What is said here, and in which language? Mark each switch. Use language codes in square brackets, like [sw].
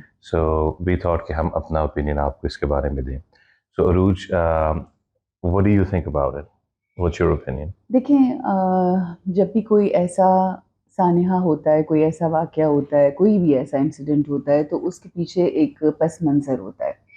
[ur] So we thought کہ ہم اپنا اوپینین آپ کو اس کے بارے میں دیں. [en] So Urooj, what do you think about it? What's your opinion? [ur] دیکھیں، جب بھی کوئی ایسا سانحہ ہوتا ہے، کوئی ایسا واقعہ ہوتا ہے، کوئی بھی ایسا انسیڈنٹ ہوتا ہے تو اس کے پیچھے ایک پس منظر ہوتا ہے.